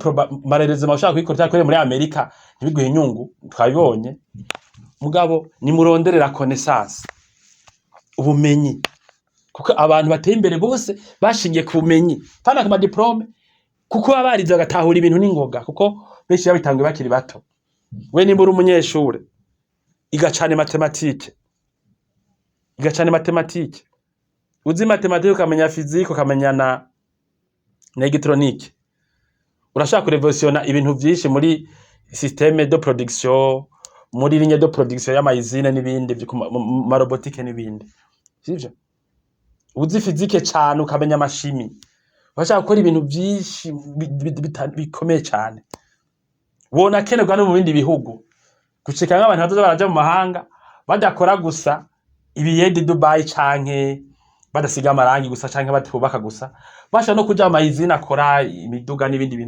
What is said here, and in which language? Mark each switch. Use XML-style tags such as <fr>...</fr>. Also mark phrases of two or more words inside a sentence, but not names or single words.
<rn>malheureusement ushaka kuyikora cyane muri Amerika ntibiguhe inyungu twabibonye mugabo ni muronderera connaissance ubumenyi kuko abantu bateye imbere bose bashingiye ku bumenyi pana ku diplome kuko abarize bagatahura ibintu n'ingoga kuko benshi yabitangiye bakiri bato we nimba uri umunyeshure igacane mathématique igacana matematike. Uzi matematike ukamenya physique ukamenya na electronique, urashaka kurevolutiona ibintu vyinshi muri</rn> <fr>systeme de production,</fr> <rn>muri</rn> <fr>ligne de production</fr> <rn>y'amayizine n'ibindi ma robotique n'ibindi, sivyo? Uzi physique cyane ukamenya amashimi, urashaka gukora ibintu vyinshi bikomeye cyane. Wona kenerwa no mu bindi bihugu, gucika nk'abantu bazoza baraja mu mahanga badakora gusa ibiyedi Dubai canke badasiga amarangi gusa canke batubaka gusa, basha no kuja amayizine akora imiduga n'ibindi bintu.</rn>